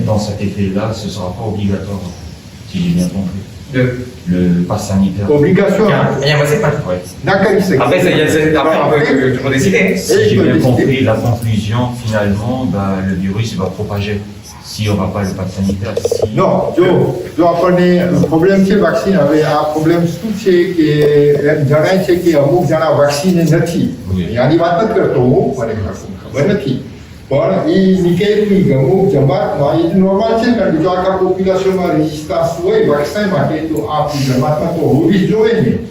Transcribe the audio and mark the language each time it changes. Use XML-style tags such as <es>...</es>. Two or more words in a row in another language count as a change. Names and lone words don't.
<fr>Dans cet effet-là, ce ne sera pas obligatoire, si j'ai bien compris. Le pass sanitaire. Obligation Il y a un passé pas. Ouais. nakalisek. Après, après, on peut décider. Si Et j'ai je bien peux compris, décider. la conclusion, finalement, bah, le virus va propager s'il n'y aura pas le pass sanitaire. Si- Non,</fr> <gu>જો આપણને પ્રોબ્લેમ છે વેક્સિન હવે આ પ્રોબ્લેમ શું છે કે જણાય છે કે અમુક જણા વેક્સિન નથી</gu> <fr>Oui.</fr> <gu>આની વાત નથી કરતો હું મને ખબર નથી પણ એ નીકળેલી અમુક જમાતમાં એ નોર્મલ છે કારણ કે જો આખા પોપ્યુલેશનમાં રેઝિસ્ટન્સ હોય વેક્સિન માટે તો આ જમાતમાં તો હોવી જ જોઈએ ને.</gu>